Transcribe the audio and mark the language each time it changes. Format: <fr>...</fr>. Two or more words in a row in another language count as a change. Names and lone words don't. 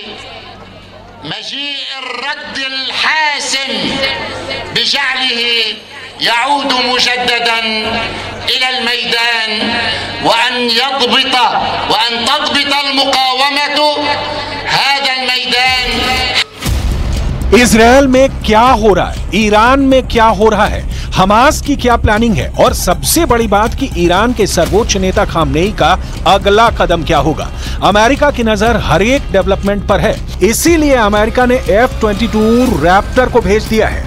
<ar>مجيء الرد الحاسم بجعله يعود مجددا إلى الميدان وأن تضبط المقاومة هذا الميدان।</ar> <hi>इजरायल में क्या हो रहा है, ईरान में क्या हो रहा है, हमास की क्या प्लानिंग है और सबसे बड़ी बात कि ईरान के सर्वोच्च नेता खामनेई का अगला कदम क्या होगा। अमेरिका की नजर हर एक डेवलपमेंट पर है, इसीलिए अमेरिका ने F-22 रैप्टर को भेज दिया है।</hi>